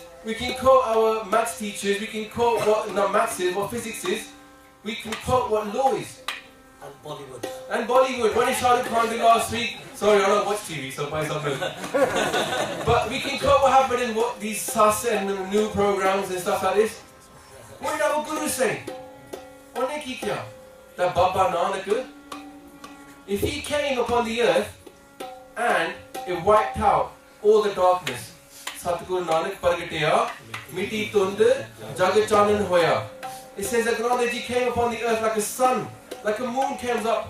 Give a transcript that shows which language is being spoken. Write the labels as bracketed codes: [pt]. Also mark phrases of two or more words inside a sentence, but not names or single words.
[en] We can quote our maths teachers. We can quote what maths is, what physics is. We can quote what law is. And Bollywood. What did Shah Rukh Khan do last week? Sorry, I don't watch TV, so buy something. But we can quote what happened in what these SAS and new programs and stuff like this. What did our Guru say? [pa] ਉਨ੍ਹੇ ਕੀ ਕਿਹਾ? [en] That Baba Nanak, if he came upon the earth and it wiped out all the darkness, [pa] ਸਤਿਗੁਰ ਨਾਨਕ ਪ੍ਰਗਟਿਆ, ਮਿਟੀ ਧੁੰਧ, ਜਗਤ ਚਾਨਣ ਹੋਆ. [en] It says that Guru Nanak Ji came upon the earth like a sun, like a moon comes up.